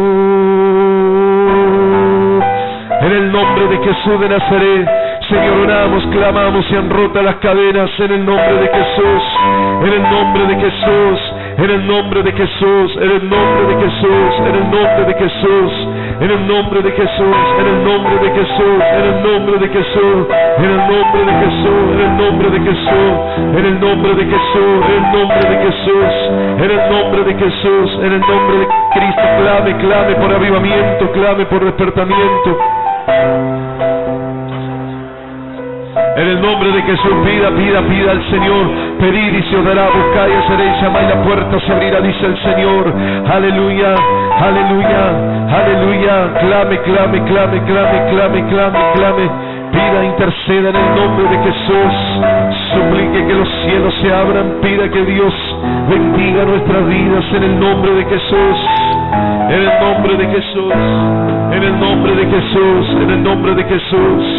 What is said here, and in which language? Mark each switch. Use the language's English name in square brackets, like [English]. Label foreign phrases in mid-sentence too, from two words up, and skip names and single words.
[Spanish] En el nombre de Jesús de Nazaret, Señor, oramos, clamamos, se han roto las cadenas en el nombre de Jesús, en el nombre de Jesús, en el nombre de Jesús, en el nombre de Jesús, en el nombre de Jesús, en el nombre de Jesús, en el nombre de Jesús, en el nombre de Jesús, en el nombre de Jesús, en el nombre de Jesús, en el nombre de Jesús, en el nombre de Jesús, en el nombre de Jesús, en el nombre de Cristo. Clame, clame por avivamiento, clame por despertamiento. En el nombre de Jesús, pida, pida, pida al Señor. Pedid y se os dará, buscad y hallaréis, llamad y la puerta se abrirá, dice el Señor. Aleluya, aleluya, aleluya. Clame, clame, clame, clame, clame, clame, clame. Pida, interceda en el nombre de Jesús. Suplique que los cielos se abran. Pida que Dios bendiga nuestras vidas en el nombre de Jesús. En el nombre de Jesús. En el nombre de Jesús. En el nombre de Jesús.